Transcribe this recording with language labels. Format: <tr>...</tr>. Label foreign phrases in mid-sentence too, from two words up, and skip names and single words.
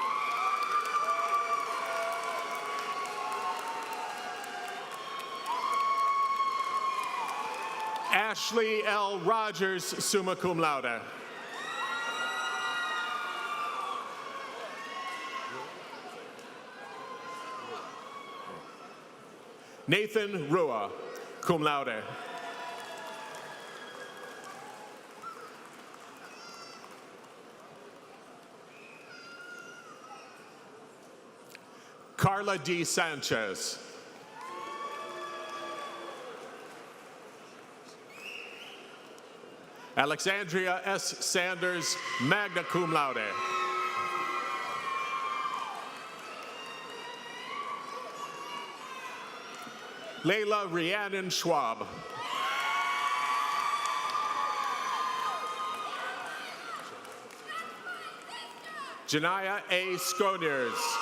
<en>Ashley L. Rogers,</en> <la>summa cum laude.</la> <en>Nathan Rua,</en> <la>cum laude.</la> <en>Carla D. Sanchez. Alexandria S. Sanders,</en> <la>magna cum laude.</la> <en>Layla Rhiannon Schwab. Janaya A. Sconiers.</en>